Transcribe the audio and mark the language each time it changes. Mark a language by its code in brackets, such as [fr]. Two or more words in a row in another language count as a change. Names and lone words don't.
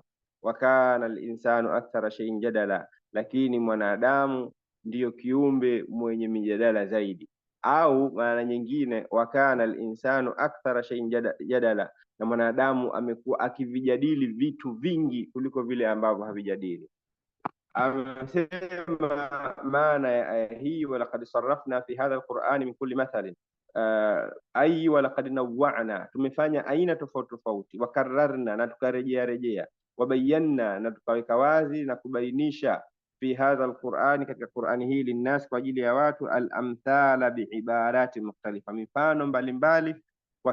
[ar] وكان الإنسان أكثر شيء جدلا, [sw] lakini mwanadamu ndiyo kiumbe mwenye mijadala zaidi. Au maana nyingine, [ar] وكان الإنسان أكثر شيء جدلا, [sw] na mwanadamu amekuwa akivijadili vitu vingi kuliko vile ambavyo havijadili. Amesema maana ya aya hii, [ar] ولقد صرفنا في هذا القرآن من كل مثل أي ولقد نوعنا, [sw] tumefanya aina tofauti tofauti, [ar] wakararna, [sw] na tukarejea, [ar] wabayanna, [sw] na tukaweka wazi na kubainisha, [ar] في هذا القرآن, [sw] katika Qur'ani hii, linnas, kwa ajili ya watu, [ar] الأمثال بعبارات مختلفة, [sw] mifano mbalimbali kwa